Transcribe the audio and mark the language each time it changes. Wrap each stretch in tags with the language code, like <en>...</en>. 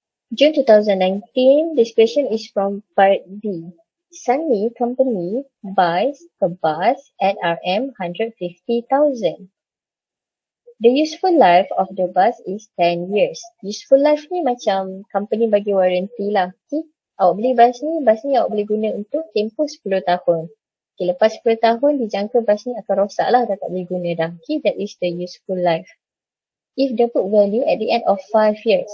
<en>June 2019, this question is from part B. Sunny Company buys a bus at RM 150,000. The useful life of the bus is 10 years.</en> <ms>Useful life ni macam company bagi warranty lah. Okay? Awak beli bus ni awak boleh guna untuk tempoh 10 tahun. Okay, lepas 10 tahun dijangka bus ni akan rosak lah, dah tak boleh guna dah.</ms> <en>Okay, that is the useful life. If the book value at the end of 5 years.</en>